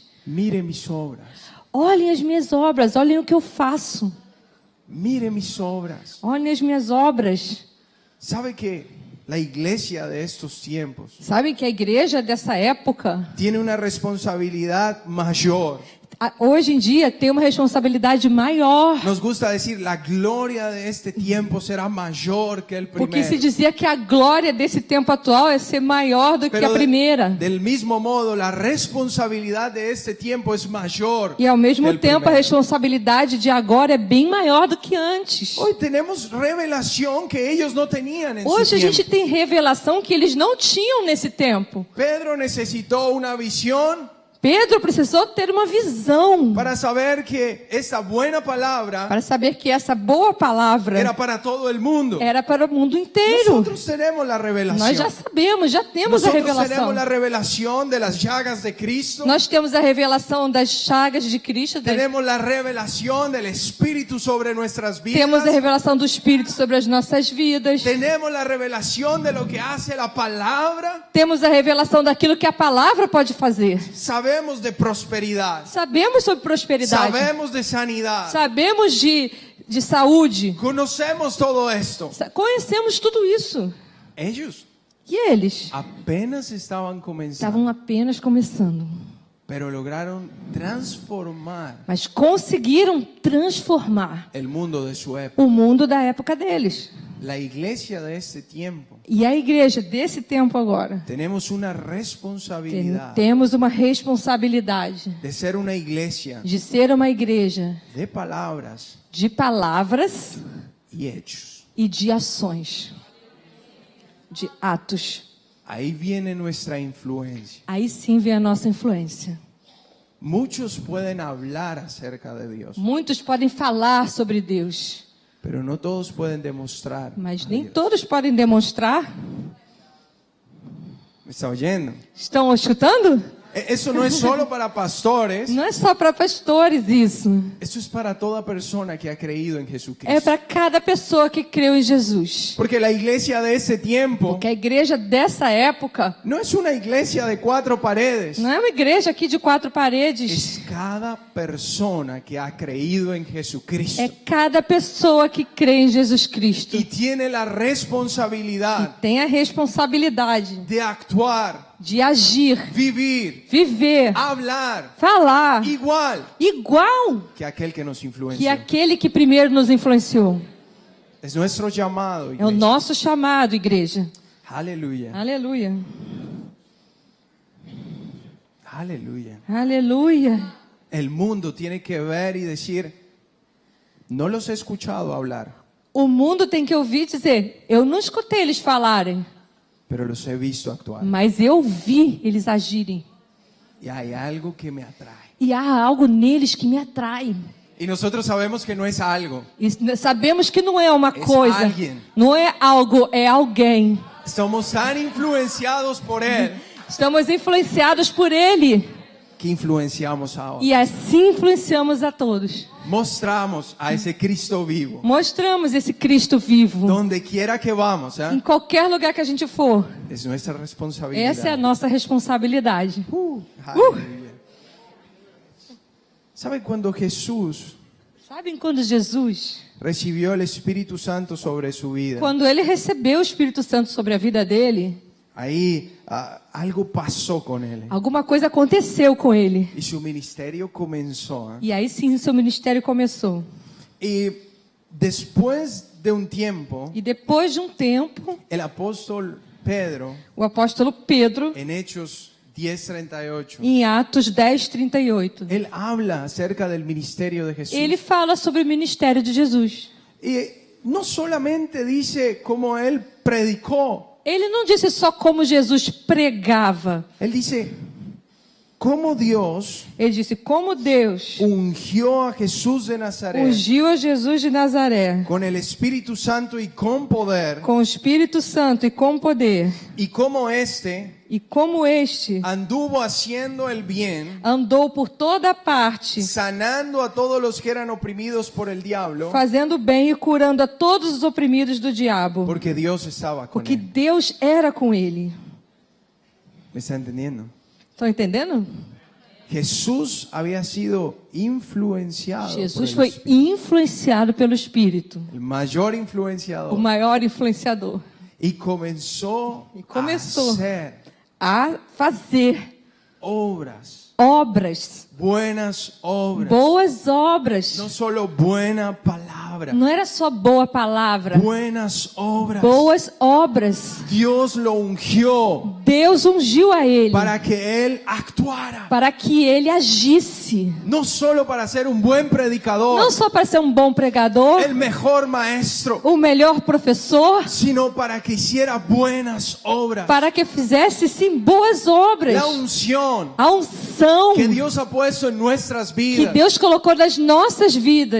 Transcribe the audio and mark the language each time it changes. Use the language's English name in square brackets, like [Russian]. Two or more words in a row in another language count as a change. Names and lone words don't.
[Spanish] mire mis obras. [Portuguese] olhem as minhas obras, olhem o que eu faço. [Spanish] Mire mis obras. [Portuguese] Olhem as minhas obras. [Spanish] ¿Sabe que la iglesia de estos tiempos [Portuguese] Sabem que a igreja dessa época, [Spanish] tiene una responsabilidad mayor? [Portuguese] hoje em dia, tem uma responsabilidade maior. [Spanish] Nos gusta decir, la gloria de este tiempo será mayor que el [Portuguese] Porque se [Spanish] primero. [Portuguese] dizia que a glória desse tempo atual é ser maior do que a [Spanish] Pero [Portuguese] primeira. [Spanish] del mismo modo, la responsabilidad de este tiempo es mayor [Portuguese] E ao mesmo [Spanish] que el [Portuguese] tempo a [Spanish] primero. [Portuguese] responsabilidade de agora é bem maior do que antes. [Spanish] Hoy tenemos revelación que ellos no tenían en [Portuguese] Hoje [Spanish] su [Portuguese] a gente [Spanish] tiempo. [Portuguese] tem revelação que eles não tinham nesse tempo. [Spanish] Pedro necesitó una visión [Portuguese] Pedro precisou ter uma visão [Spanish] para saber que esta buena palabra [Portuguese] para saber que essa boa palavra [Spanish] era para todo el mundo. [Portuguese] era para o mundo inteiro. [Spanish] Nosotros tenemos la revelación. [Portuguese] Nós já sabemos, já temos a [Spanish] Nosotros [Portuguese] revelação. [Spanish] tenemos la revelación de las llagas de Cristo. [Portuguese] Nós temos a revelação das chagas de Cristo, [Spanish] Tenemos la revelación del Espíritu sobre nuestras vidas. [Portuguese] temos a revelação do Espírito sobre as nossas vidas. [Spanish] Tenemos la revelación de lo que hace la palabra. [Portuguese] Temos a revelação daquilo que a palavra pode fazer. [Spanish] Sabemos de prosperidad. [Portuguese] Sabemos sobre prosperidade. [Spanish] Sabemos de sanidad. [Portuguese] Sabemos de saúde. [Spanish] Conocemos todo esto. [Portuguese] Conhecemos tudo isso. [Spanish] Ellos [Portuguese] E eles [Spanish] apenas estaban comenzando, [Portuguese] estavam apenas começando. [Spanish] pero lograron transformar [Portuguese] Mas conseguiram transformar [Spanish] el mundo de su época. [Portuguese] o mundo da época deles. [Spanish] La iglesia de este tiempo, [Portuguese] E a igreja desse tempo agora, [Spanish] tenemos una responsabilidad [Portuguese] temos uma responsabilidade [Spanish] de ser una iglesia [Portuguese] de ser uma igreja [Spanish] de palabras [Portuguese] de palavras [Spanish] y hechos. [Portuguese] e de ações, de atos. [Spanish] Ahí viene nuestra influencia. [Portuguese] Aí sim vem a nossa influência. [Spanish] Muchos pueden hablar acerca de Dios, [Portuguese] Muitos podem falar sobre Deus, [Spanish] pero no todos pueden demostrar. [Portuguese] mas [Spanish] a [Portuguese] nem [Spanish] Dios. [Portuguese] todos podem demonstrar. [Spanish] ¿Me está oyendo? [Portuguese] Estão escutando? [Spanish] Eso no es solo para pastores, [Portuguese] Não é só para pastores isso. [Spanish] eso es para toda persona que ha creído en [Portuguese] É [Spanish] Jesucristo. [Portuguese] para cada pessoa que creu em Jesus. [Spanish] Porque la iglesia de ese tiempo [Portuguese] Porque a igreja dessa época [Spanish] no es una iglesia de 4 paredes. [Portuguese] não é uma igreja aqui de 4 paredes. [Spanish] Es cada persona que ha creído en Jesucristo [Portuguese] É cada pessoa que crê em Jesus Cristo. [Spanish] y tiene la [Portuguese] E [Spanish] responsabilidad [Portuguese] tem a responsabilidade [Spanish] de actuar, [Portuguese] de agir, [Spanish] vivir, [Portuguese] viver, [Spanish] hablar [Portuguese] falar [Spanish] igual [Portuguese] igual [Spanish] que aquel que nos [Portuguese] que [Spanish] influencia. [Portuguese] aquele que primeiro nos influenciou. [Spanish] Es nuestro llamado, [Portuguese] É o [Spanish] iglesia. [Portuguese] nosso chamado, igreja. [Spanish] Aleluya, [Portuguese] Aleluia. [Spanish] aleluya. [Portuguese] Aleluia. [Spanish] El mundo tiene que ver y decir, no los he escuchado hablar, [Portuguese] O mundo tem que ouvir dizer: eu não escutei eles falarem, [Spanish] pero los he visto actuar. [Portuguese] mas eu vi eles agirem. [Spanish] Y hay algo que me atrae. [Portuguese] E há algo neles que me atrai. [Spanish] Y nosotros sabemos que no es algo. [Portuguese] E sabemos que não é uma coisa, alguém. não é algo, é alguém. [Spanish] Somos tan influenciados por Él [Portuguese] Estamos influenciados por Ele [Spanish] que influenciamos a otros. [Portuguese] e assim influenciamos a todos. [Spanish] Mostramos a ese Cristo vivo. [Portuguese] Mostramos esse Cristo vivo. [Spanish] Donde quiera que vamos, [Portuguese] Em qualquer lugar que a gente for. [Spanish] es nuestra responsabilidad. [Portuguese] Essa é a nossa responsabilidade. [Spanish] Aleluya. ¿Sabe cuando Jesús [Portuguese] Sabem quando Jesus, [Spanish] recibió el Espíritu Santo sobre su vida? [Portuguese] quando ele recebeu o Espírito Santo sobre a vida dele, [Spanish] Ahí algo pasó con él. [Portuguese] alguma coisa aconteceu com ele. [Spanish] Y su ministerio comenzó. [Portuguese] E aí sim o seu ministério começou. [Spanish] Y después de un tiempo, [Portuguese] E depois de um tempo, [Spanish] el apóstol Pedro, [Portuguese] o apóstolo Pedro, [Spanish] en Hechos 10:38, [Portuguese] em Atos 10:38, [Spanish] él habla acerca del ministerio de Jesús. [Portuguese] ele fala sobre o ministério de Jesus. [Spanish] Y no solamente dice cómo él predicó, [Portuguese] Ele não disse só como Jesus pregava. [Spanish] él dice cómo Dios [Portuguese] Ele disse como Deus [Spanish] ungió a Jesús de Nazaret [Portuguese] ungiu a Jesus de Nazaré [Spanish] con el Espíritu Santo y con poder, [Portuguese] com o Espírito Santo e com poder. [Spanish] y cómo este [Portuguese] E como este [Spanish] anduvo haciendo el bien, [Portuguese] andou por toda parte, [Spanish] sanando a todos los que eran oprimidos por el diablo, [Portuguese] fazendo bem e curando a todos os oprimidos do diabo. [Spanish] porque Dios estaba con [Portuguese] Porque [Spanish] él. [Portuguese] Deus era com ele. [Spanish] ¿Me está entendiendo? [Portuguese] Estão entendendo? [Spanish] Jesús había sido influenciado por [Portuguese] Jesus [Spanish] el [Portuguese] foi [Spanish] Espíritu, [Portuguese] influenciado pelo Espírito, [Spanish] el mayor [Portuguese] o [Spanish] influenciador, [Portuguese] maior influenciador, [Spanish] y comenzó [Portuguese] começou [Spanish] a hacer [Portuguese] a fazer [Spanish] obras, [Portuguese] obras, [Spanish] buenas obras, [Portuguese] boas obras. [Spanish] no solo buena palabra, [Portuguese] Não era só boa palavra, [Spanish] buenas obras. [Portuguese] boas obras. [Spanish] Dios lo ungió [Portuguese] Deus ungiu a ele [Spanish] para que él actuara, [Portuguese] para que ele agisse, [Spanish] no solo para ser un buen predicador, [Portuguese] não só para ser um bom pregador, [Spanish] el mejor maestro, [Portuguese] o melhor professor, [Spanish] sino para que hiciera buenas obras. [Portuguese] para que fizesse sim boas obras. [Spanish] La unción [Portuguese] A unção [Spanish] que Dios ha puesto en nuestras [Portuguese] que [Spanish] vidas [Portuguese] Deus colocou nas nossas vidas.